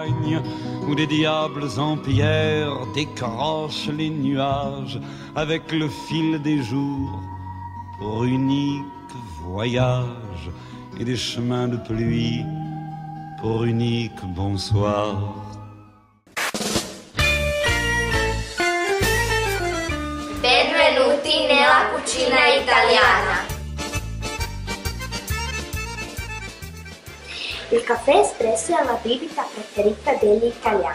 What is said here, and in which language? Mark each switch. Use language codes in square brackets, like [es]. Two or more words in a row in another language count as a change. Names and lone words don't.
[fr] Où des diables en pierre décrochent les nuages avec le fil des jours pour unique voyage et des chemins de pluie pour unique bonsoir. [it] Benvenuti nella cucina italiana. Il caffè espresso è la bibita preferita degli italiani.